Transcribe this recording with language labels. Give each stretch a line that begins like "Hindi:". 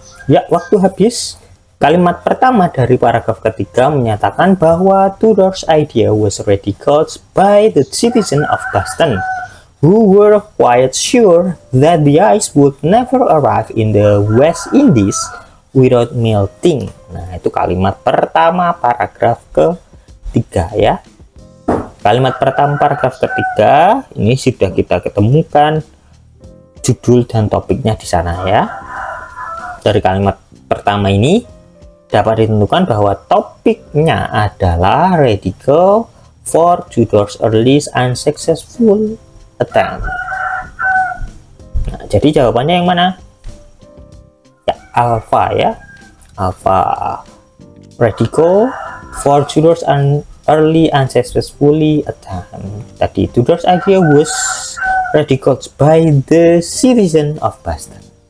Indonesian: Ya, waktu habis. Kalimat pertama dari paragraf ketiga menyatakan bahwa
English: Tudor's idea was ridiculed by the citizens of Boston, who were quite sure that the ice would never arrive in the West Indies without melting.
Indonesian: Nah, itu kalimat pertama paragraf ketiga ya. Kalimat pertama paragraf ketiga ini sudah kita ketemukan judul dan topiknya di sana ya. Dari kalimat pertama ini dapat ditentukan bahwa topiknya adalah
English: radical for Tudor's early unsuccessful attempt.
Indonesian: Nah, jadi jawabannya yang mana? Ya, alpha ya.
English: Alpha, radical for Tudor's early unsuccessfully attempt.
Indonesian: Tadi
English: Tudor's idea was ridiculed by the citizen of Boston.